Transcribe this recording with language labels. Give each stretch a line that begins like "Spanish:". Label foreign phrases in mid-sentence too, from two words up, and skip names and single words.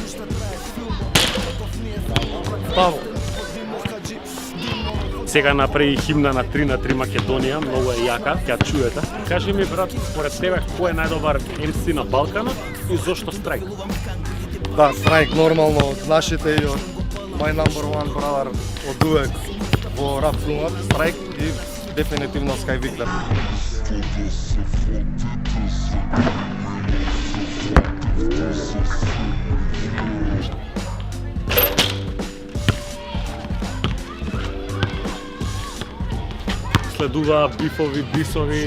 Macedonian: Паво. Сега направи химна на 3-3 Македонија, многу е јака, ќе ја чуете. Кажи ми, брат, според тебе, кој е најдобар MC на Балканот и зошто Страйк? Да, Страйк нормално од нашите и од
English: my number one brother
Macedonian: од увек во рап филмот, Страйк и дефинитивно Скај Виклер. Следува бифови, бисови.